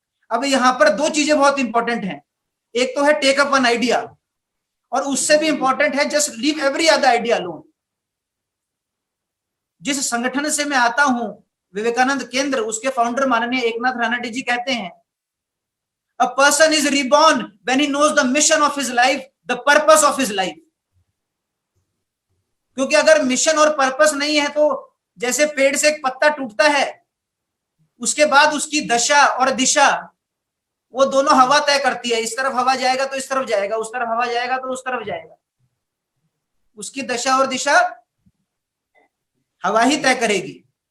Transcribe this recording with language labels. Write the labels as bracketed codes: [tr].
[hi] अब यहां पर दो चीजें बहुत इंपॉर्टेंट हैं। एक तो है [en] take up one idea, [hi] और उससे भी इंपॉर्टेंट है [en] Just leave every other idea alone. [hi] जिस संगठन से मैं आता हूं, विवेकानंद केंद्र, उसके फाउंडर माननीय एकनाथ रानडे जी कहते हैं, [en] a person is reborn when he knows the mission of his life, the purpose of his life. [hi] क्योंकि अगर मिशन और पर्पस नहीं है तो जैसे पेड़ से एक पत्ता टूटता है, उसके बाद उसकी दशा और दिशा वो दोनों हवा तय करती है। इस तरफ हवा जाएगा तो इस तरफ जाएगा, उस तरफ हवा जाएगा तो उस तरफ जाएगा। उसकी दशा और दिशा हवा ही तय करेगी।